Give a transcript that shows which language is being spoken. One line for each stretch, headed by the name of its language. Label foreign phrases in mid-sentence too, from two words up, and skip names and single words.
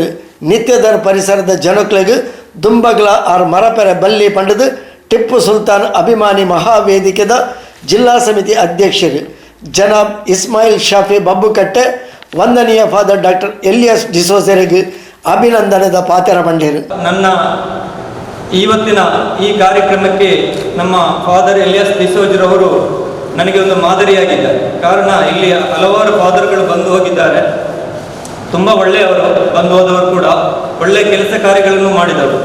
Tulu: ನಿತ್ಯದರ್ ಪರಿಸರದ ಜನಕ್ಲೆಗ್ ದುಂಬಗ್ಲ ಆರ್ ಮರಪೆರೆ ಬಲ್ಲಿ ಪಂಡದು ಟಿಪ್ಪು ಸುಲ್ತಾನ್ ಅಭಿಮಾನಿ ಮಹಾವೇದಿಕೆದ ಜಿಲ್ಲಾ ಸಮಿತಿ ಅಧ್ಯಕ್ಷರು ಜನಾಬ್ ಇಸ್ಮಾಯಿಲ್ ಶಾಫಿ ಬಬ್ಬುಕಟ್ಟೆ ವಂದನೀಯ ಫಾದರ್ ಡಾಕ್ಟರ್ ಎಲಿಯಸ್ ಡಿಸೋಜರೆಗ್ ಅಭಿನಂದನೆದ ಪಾತೆರ ಬಂಡೇರು.
Kannada: ನನ್ನ ಇವತ್ತಿನ ಈ ಕಾರ್ಯಕ್ರಮಕ್ಕೆ ನಮ್ಮ ಫಾದರ್ ಎಲಿಯಸ್ ಡಿಸೋಜರವರು ನನಗೆ ಒಂದು ಮಾದರಿಯಾಗಿದ್ದಾರೆ. ಕಾರಣ ಇಲ್ಲಿ ಹಲವಾರು ಫಾದರ್ಗಳು ಬಂದು ಹೋಗಿದ್ದಾರೆ, ತುಂಬ ಒಳ್ಳೆಯವರು ಬಂದು ಹೋದವರು ಕೂಡ ಒಳ್ಳೆಯ ಕೆಲಸ ಕಾರ್ಯಗಳನ್ನು ಮಾಡಿದವರು.